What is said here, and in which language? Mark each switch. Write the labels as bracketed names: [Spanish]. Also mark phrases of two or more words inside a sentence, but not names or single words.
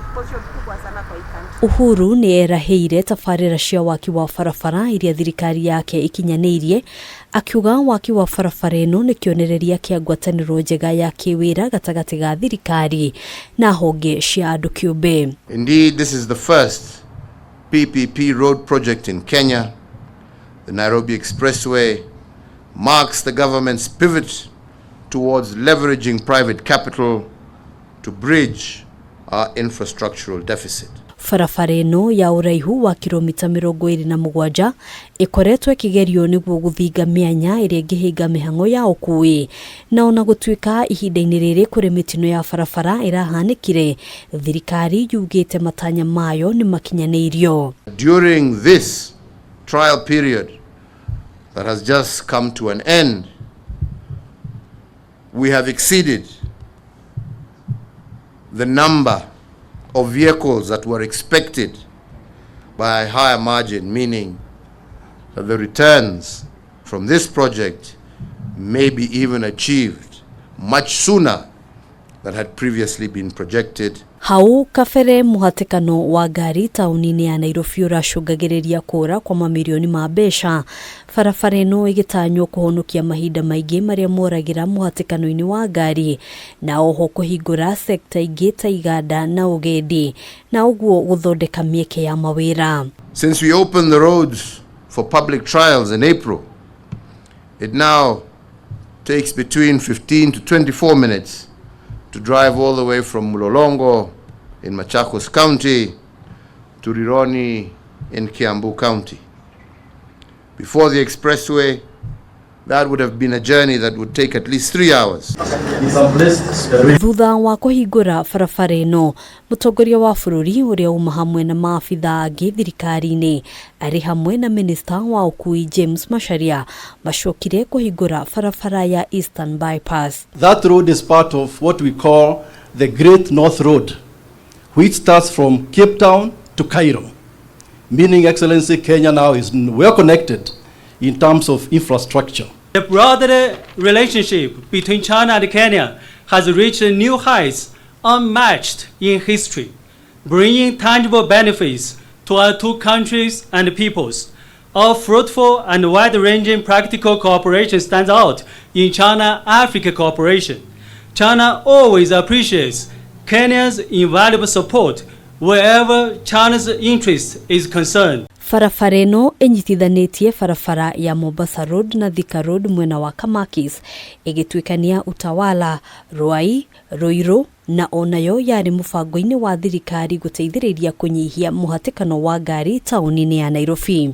[Kikuyu] Uhuru ni eraheire tabarira cia waki wa barabara iria thirikari yake ikinyanirie, akiuga waki wa barabara ino ni kionereria kia ngwataniro njega ya kiwira gatagati ga thirikari na honge cia andu kiumbe. [English] Indeed, this is the first PPP road project in Kenya. The Nairobi Expressway marks the government's pivot towards leveraging private capital to bridge our infrastructural deficit. [Kikuyu] Barabara ino ya uraihu wa kilomita 27 ikoretwo ikigerio niguo guthinga mianya iria ingihinga mihango ya ukui, na ona gutuika ihinda-ini riri kuri mitino ya barabara irahanikire, thirikari yugite matanya mayo ni makinyanirio. [English] During this trial period that has just come to an end, we have exceeded the number of vehicles that were expected by a higher margin, meaning that the returns from this project may be even achieved much sooner than had previously been projected. [Kikuyu] Hau kafere muhatikano wa gari taunini ya Nairobi uracungagiriria kura kwa mamilioni ma mbeca. Barabara ino igitanywo kuhonokia mahinda maingi maria moragira muhatikano-ini wa gari, na oho kuhingura sekta ingi ta iganda na ugendi, na uguo guthondeka mieke ya mawira. [English] Since we opened the roads for public trials in April, it now takes between 15 to 24 minutes to drive all the way from Mulolongo in Machakos County to Rironi in Kiambu County. Before the expressway, that would have been a journey that would take at least 3 hours. [Kikuyu] Thutha wa kuhingura barabara ino, mutongoria wa bururi uria uma hamwe na maafitha angi thirikari-ini ari hamwe na minister wa ukui James Macharia mashokire kuhingura barabara ya Eastern Bypass. [English] That road is part of what we call the Great North Road, which starts from Cape Town to Cairo, meaning, Excellency, Kenya now is well connected in terms of infrastructure. The broader relationship between China and Kenya has reached new heights unmatched in history, bringing tangible benefits to our two countries and peoples. Our fruitful and wide-ranging practical cooperation stands out in China-Africa cooperation. China always appreciates Kenya's invaluable support wherever China's interest is concerned. [Kikuyu] Barabara ino inyitithanitie barabara ya Mombasa Road na Thika Road mwena wa Kamakis, igituikania Utawala, Ruai, Ruiru, na onayo yari mubango-ini wa thirikari guteithiriria kunyihia muhatikano wa gari taunini ya Nairobi.